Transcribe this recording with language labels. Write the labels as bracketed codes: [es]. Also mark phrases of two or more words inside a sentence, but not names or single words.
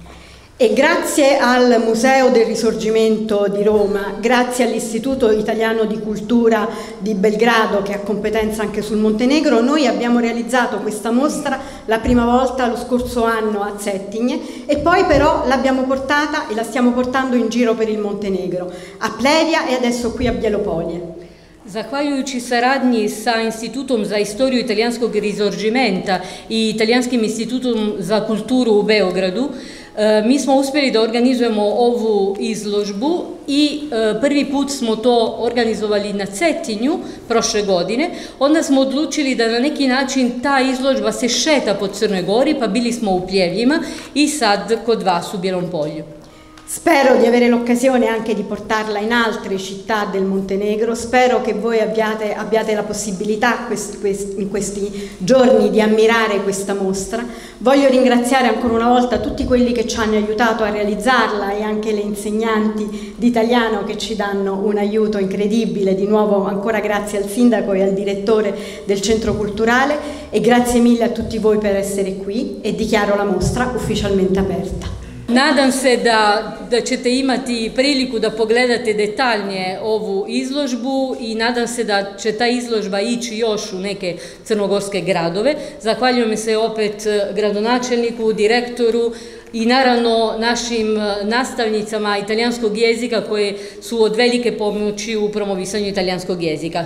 [it] E grazie al Museo del Risorgimento di Roma, grazie all'Istituto Italiano di Cultura di Belgrado, che ha competenza anche sul Montenegro, noi abbiamo realizzato questa mostra la prima volta lo scorso anno a Cetinje, e poi però l'abbiamo portata e la stiamo portando in giro per il Montenegro, a Plevia e adesso qui a Bielopolje. [sr] Zahvaljujući saradnji sa Institutom za istoriju italijanskog risorgimenta i Italijanskim institutom za kulturu u Beogradu, mi smo uspjeli da organizujemo ovu izložbu i prvi put smo to organizovali na Cetinju prošle godine. Onda smo odlučili da na neki način ta izložba se šeta po Crnoj Gori, pa bili smo u Pljevljima i sad kod vas u Bijelom Polju. [it] Spero di avere l'occasione anche di portarla in altre città del Montenegro, spero che voi abbiate la possibilità in questi giorni di ammirare questa mostra. Voglio ringraziare ancora una volta tutti quelli che ci hanno aiutato a realizzarla e anche le insegnanti di italiano che ci danno un aiuto incredibile. Di nuovo ancora grazie al sindaco e al direttore del centro culturale, e grazie mille a tutti voi per essere qui, e dichiaro la mostra ufficialmente aperta. [sr] Nadam se da ćete imati priliku da pogledate detaljnije ovu izložbu i nadam se da će ta izložba ići još u neke crnogorske gradove. Zahvaljujem se opet gradonačelniku, direktoru i naravno našim nastavnicama italijanskog jezika koje su od velike pomoći u promovisanju italijanskog jezika.